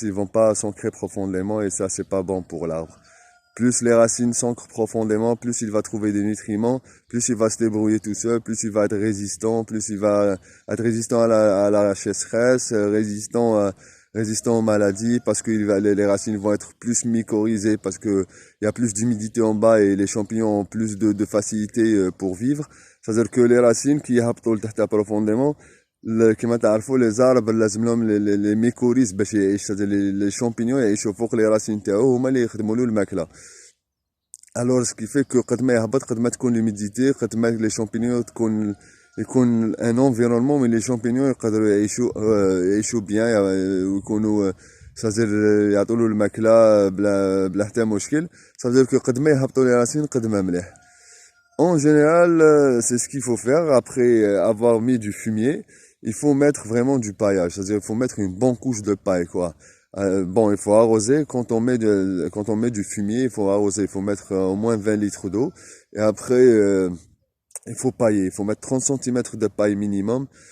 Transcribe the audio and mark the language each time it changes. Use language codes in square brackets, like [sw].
[fr] Ils vont pas s'ancrer profondément et ça, c'est pas bon pour l'arbre. Plus les racines s'ancrent profondément, plus il va trouver des nutriments, plus il va se débrouiller tout seul, plus il va être résistant, plus il va être résistant à la sécheresse, résistant aux maladies, parce que les racines vont être plus mycorhizées, parce que il y a plus d'humidité en bas et les champignons ont plus de facilité pour vivre. C'est-à-dire que les racines qui [ar] يهبطوا لتحت profondément, كما تعرفوا les arbres لازم لهم les mycorhizes باش يعيش les champignons يعيشوا فوق les racines تاعو هما اللي يخدموا له الماكله. [fr] Alors ce qui fait que [ar] قد ما يهبط قد ما تكون l'humidité قد ما les champignons يكون [fr] un environnement où les champignons [ar] يقدروا يعيشوا bien ويكونوا c'est-à-dire يعطوا له الماكله بلا حتى مشكل. [fr] c'est-à-dire que [ar] قد ما يهبطوا les racines قد ما مليح. [fr] En général, c'est ce qu'il faut faire après avoir mis du fumier. Il faut mettre vraiment du paillage, c'est-à-dire il faut mettre une bonne couche de paille, quoi. Bon, il faut arroser quand on met du fumier, il faut arroser, il faut mettre au moins 20 litres d'eau. Et après, il faut pailler, il faut mettre 30 cm de paille minimum.